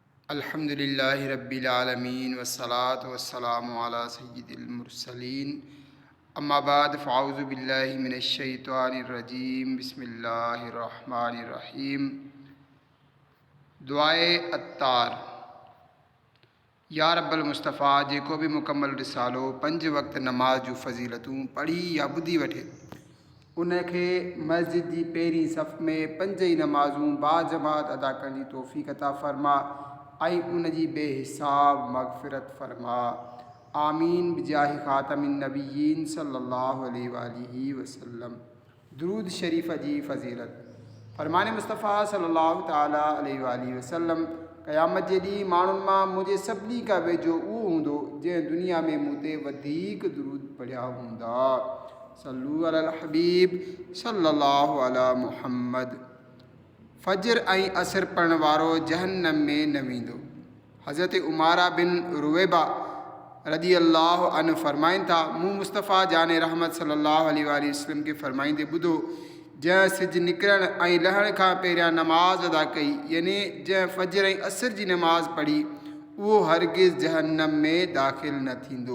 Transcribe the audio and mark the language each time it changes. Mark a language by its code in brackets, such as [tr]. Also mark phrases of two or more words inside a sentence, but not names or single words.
[ar] الحمد لله رب العالمين والصلاة والسلام على سيد المرسلين أما بعد فأعوذ بالله من الشيطان الرجيم بسم الله الرحمن الرحيم. [sd] दुआए अत्तार। [ar] يا رب المصطفى [sd] जेको भी मुकम्मल रिसालो 5 वक्त नमाज जूं फ़ज़ीलतूं पढ़ी या ॿुधी वठे उनखे मस्जिद जी पहिरीं सफ़ में 5 ई नमाज़ूं बाजमात अदा करण जी तौफ़ीक़ अता फ़रमा ऐं उन जी बेहिसाब मग़फ़िरत फ़रमा। [ar] آمين بجاه خاتم النبيين صلى الله عليه وسلم. [sd] दुरूद शरीफ़ जी फ़ज़ीलत। फ़रमान मुस्तफ़ा [ar] صلى الله تعالى عليه وسلم [sd] क़यामत जे ॾींहुं माण्हुनि मां मुंहिंजे सभिनी खां वेझो उहो हूंदो जंहिं दुनिया में मूं ते वधीक दुरूद पढ़िया हूंदा। [ar] صلوا على الحبيب صلى الله على محمد. [sd] फ़ज्र ऐं असर पढ़ण वारो जहन्नम में न वेंदो। हज़रत उमारा बिन रुवेबा [ar] رضي الله عن [sd] फ़रमाइनि था, मूं मुस्तफ़ा जान रहमत [ar] صلى الله عليه وسلم [sd] खे फ़रमाईंदे ॿुधो, जंहिं सिज निकिरण ऐं लहण खां पहिरियां नमाज़ अदा कई, यानी जंहिं फ़ज्र ऐं असर जी नमाज़ पढ़ी, उहो हरगिज़ जहन्नम में दाख़िल न थींदो।